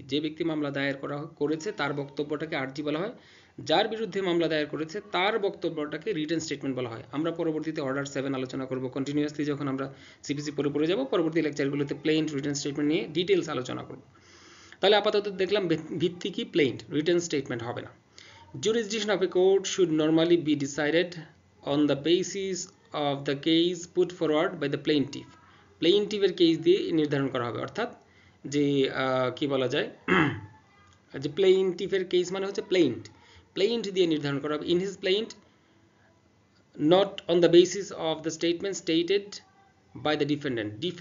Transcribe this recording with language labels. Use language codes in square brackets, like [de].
[bn] যে ব্যক্তি মামলা দায়ের করেছে তার বক্তব্যটাকে আরজি বলা হয়, যার বিরুদ্ধে মামলা দায়ের করেছে তার বক্তব্যটাকে রিটেন স্টেটমেন্ট বলা হয়। আমরা পরবর্তীতে অর্ডার 7 আলোচনা করব কন্টিনিউয়াসলি, যখন আমরা সিপিসি পড়ে যাব পরবর্তী লেকচারগুলোতে প্লেইন্ট রিটেন স্টেটমেন্ট নিয়ে ডিটেলস আলোচনা করব। তাহলে আপাতত দেখলাম ভিত্তি কি, প্লেইন্ট, রিটেন স্টেটমেন্ট হবে না। [en] Jurisdiction of a court should normally be decided on the basis of the case put forward by the plaintiff. [bn] প্লেইন্টিফের case দিয়ে নির্ধারণ করা হবে, অর্থাৎ যে কি বলা যায়, যে প্লেইন্টিফের কেস মানে হচ্ছে প্লেইন্ট দিয়ে নির্ধারণ করা হবে। [en] In his plaint, not on the basis of the statement stated by the defendant.